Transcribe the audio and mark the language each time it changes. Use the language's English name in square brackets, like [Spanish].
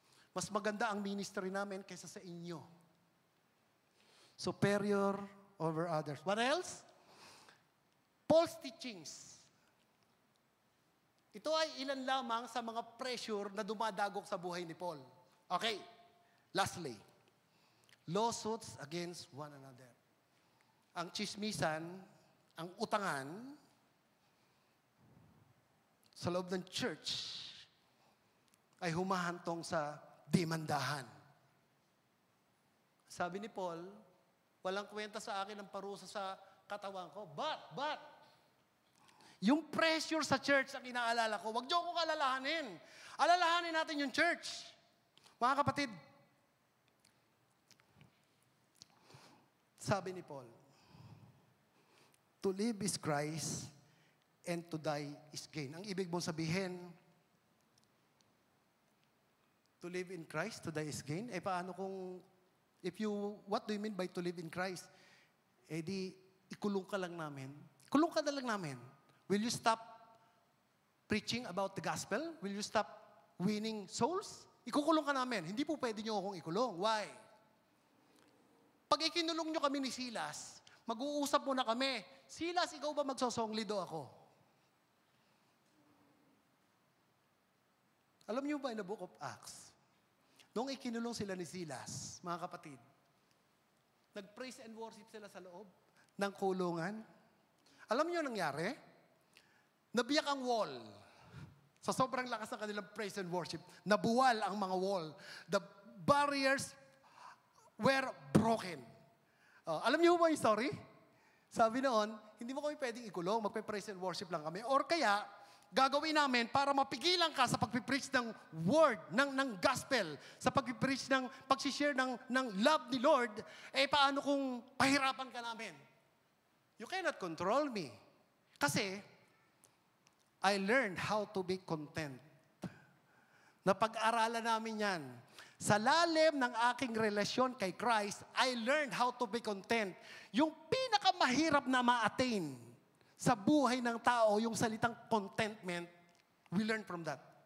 [Filipino] Mas maganda ang ministry namin kaysa sa inyo. [English] Superior over others. What else? False teachings. [Filipino] Ito ay ilan lamang sa mga pressure na dumadagok sa buhay ni Paul. [English] Okay, lastly, lawsuits against one another. [Filipino] Ang chismisan, ang utangan, sa loob ng church, ay humahantong sa demandahan. Sabi ni Paul, walang kwenta sa akin ang parusa sa katawan ko. But, yung pressure sa church ang inaalala ko, wag niyo akong alalahanin. Alalahanin natin yung church. Mga kapatid, sabi ni Paul, [English] to live is Christ and to die is gain. [Filipino] Ang ibig mong sabihin, [English] to live in Christ, to die is gain? [Filipino] Eh paano kung, [English] what do you mean by to live in Christ? [Filipino] Eh di, ikulong ka lang namin. Kulong ka na lang namin. [English] Will you stop preaching about the gospel? Will you stop winning souls? [Filipino] Ikukulong ka namin. Hindi po pwede nyo akong ikulong. [English] Why? [Filipino] Pag ikinulong nyo kami ni Silas, mag-uusap muna kami. Silas, ikaw ba magsosongli do ako? Alam niyo ba [English] in the book of Acts, [Filipino] noong ikinulong sila ni Silas, mga kapatid, nag-praise and worship sila sa loob ng kulungan. Alam niyo nangyari? Nabiyak ang wall. Sa sobrang lakas ng kanilang praise and worship, nabuwal ang mga wall. [English] The barriers were broken. [Filipino] Alam niyo ba yung story? Sabi noon, hindi mo kami pwedeng ikulong, magpe-praise and worship lang kami. Or kaya, gagawin namin para mapigilan ka sa pag-preach ng word, ng gospel, sa pag-preach ng, pag-share ng love ni Lord, eh paano kung pahirapan ka namin? [English] You cannot control me. Kasi, I learned how to be content. [Filipino] Napag-aralan namin yan. Sa lalim ng aking relasyon kay Christ, [English] I learned how to be content. [Filipino] Yung pinakamahirap na ma-attain sa buhay ng tao, yung salitang contentment, [English] we learn from that.